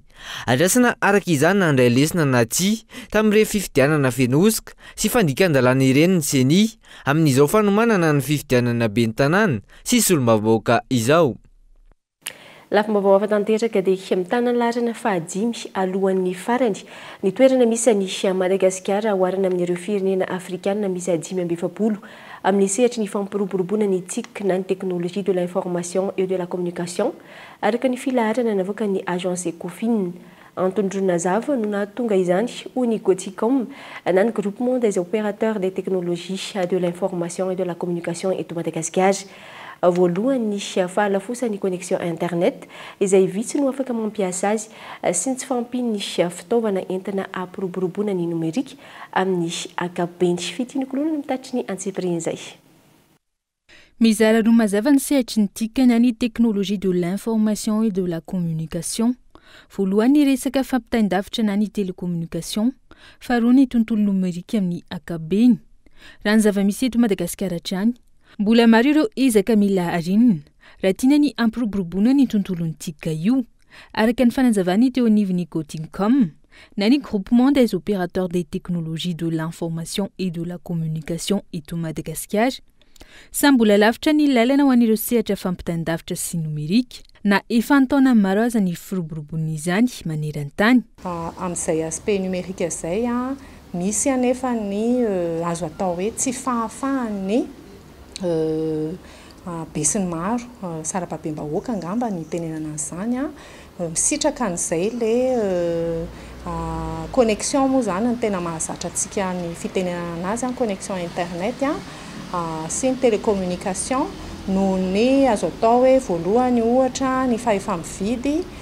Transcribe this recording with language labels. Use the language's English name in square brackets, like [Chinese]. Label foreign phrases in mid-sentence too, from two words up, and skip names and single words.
[Malagasy] Adrasana araka izany nandray lesona na tsia tamin'ireo fifidianana fenosoka sy fandikan-dalàna ireny ny seni amin'izao fanomanana ny fifidianana ben'ny tanàna sy solombabaoka izao. Lafim-baovao afa-tanteraka dia mitana ny laharana fahadimy alohan'ny farany. Ny toerana misy any Madagasikara oharina amin'ireo firenena afrikanina misy 570 amin'ny sehatra ny fampiroboroboana ny TIC na ny [French] technologie de l'information et de la communication [Malagasy] araka ny filaharana navoaka ny agence Ecofin. Antony Dronazava no nahatonga izany hoy ny Goticom na ny [French] groupement des opérateurs des technologies de l'information et de la communication [Malagasy] eto Madagasikara. Voalohany fahalafosany [French] connexion internet [Malagasy] izay vitsy no afaka mampiasa azy sy tsy fampiny fitaovana entina ampiroboroboana ny numerika amin'ny ankapobeny. Fitinykolona mitatry ny antsipiriny izay. Mizara roa mazava ny sehatry ny TIC na ny [French] technologie de l'information et de la communication. [Malagasy] Voalohany resaka fampitain-davitra na ny télécommunication, faharoa ny tontolo numerika amin'ny ankapobeny. Raha ny zava-misy eto Madagasikara hatrany mbola maro ireo ezaka mila arinina raha tiana ny ampiroboroboana ny tontolon'ny TIC io araka ny fanazavany teo anivon'ny Goticom na ny [French] groupement des opérateurs des technologies de l'information et de la communication [Malagasy] eto Madagasikara. Sa mbola lavitra ny lalana ho an'ireo sehatra fampitain-davitra sy numerika na efa antaona maro aza ny firoboroboana izany maneran-tany. Amin'izay aspect numerika izay misy anefa ny azo atao hoe tsy fahafahany besin'ny maro sarababem-bahoaka angamba ny tenenana an'izany misitraka an'izay le connexion moa zany ny tena mahazatra antsika ny fitenenana anazy [French] connexion internet [Malagasy] sy ny télécommunication no ny azo atao hoe voalohany ohatra ny fahefamividy